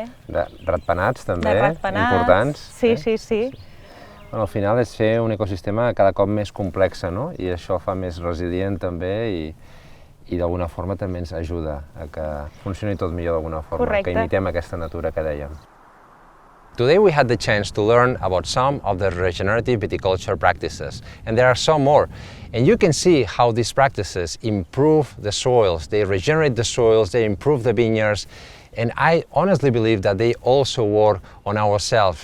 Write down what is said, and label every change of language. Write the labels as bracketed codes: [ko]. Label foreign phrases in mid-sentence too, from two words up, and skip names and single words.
[ca] De ratpenats, també, De ratpenats. importants. Sí. Bueno, al final és fer un ecosistema cada cop més complex, no? I això fa més resilient també i d'alguna forma també ens ajuda a que funcioni tot millor d'alguna forma, Correcte. que imitem aquesta natura que dèiem. [en] Today we had the chance to learn about some of the regenerative viticulture practices, and there are some more. And you can see how these practices improve the soils, they regenerate the soils, they improve the vineyards, and I honestly believe that they also work on ourselves.